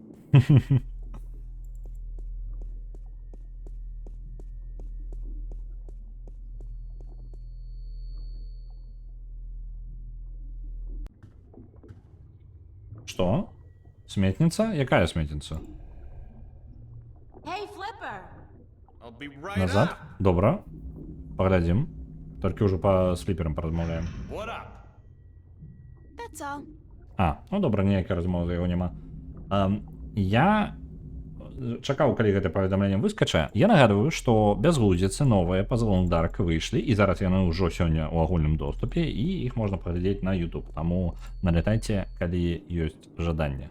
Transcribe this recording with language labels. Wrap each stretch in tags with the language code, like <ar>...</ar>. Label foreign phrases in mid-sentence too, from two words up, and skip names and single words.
<be>Што? Сметніца? Якая сметніца?</be> <en>Hey, Flipper! I'll be right</en> <be>Назад?</be> <en>up.</en> <be>Добра. Паглядзім. Толькі ўжо па сліперам паразмаўляем.</be> <en>What up? That's all.</en> <be>А, ну добра, ніякай размовы яго няма. Я чакаў, калі гэта паведамленне выскача. Я нагадваю, што бязглудзіцы новыя па Alone in the Dark выйшлі, і зараз яны ўжо сёння ў агульным доступе, і іх можна паглядзець на YouTube. Таму налятайце, калі ёсць жаданне.</be>